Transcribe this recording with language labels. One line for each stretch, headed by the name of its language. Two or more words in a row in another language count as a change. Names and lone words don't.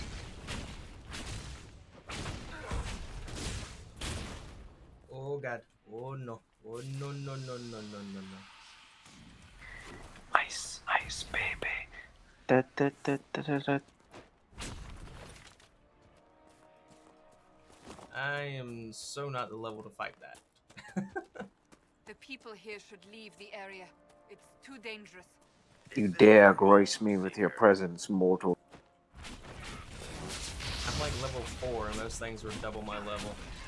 English: Oh god. Oh no. Oh no no no no no no no. Ice, ice, baby. Da, da, da, da, da, da. I am so not the level to fight that. The people here should leave the area. It's too dangerous. You dare grace me with your presence, mortal. I'm like level 4 and those things were double my level.